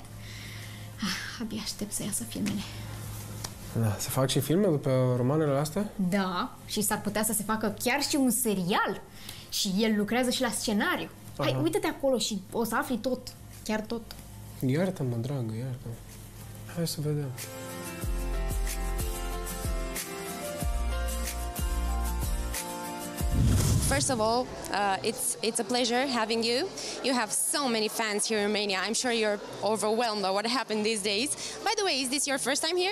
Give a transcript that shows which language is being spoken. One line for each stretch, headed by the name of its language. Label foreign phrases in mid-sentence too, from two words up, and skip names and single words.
Romanian: Abia aștept să iasă filmele. Da, se fac și filme după romanele astea? Da, și s-ar putea să se facă chiar și un serial. Și el lucrează și la scenariu. Hai, uită-te acolo și o să afli tot. Chiar tot. Iartă-mă, dragă, iartă-mă. Hai să vedem.
English: First of all, it's a pleasure having you. You have so many fans here in Romania. I'm sure you're overwhelmed by what happened these days. By the way, is this your first time here?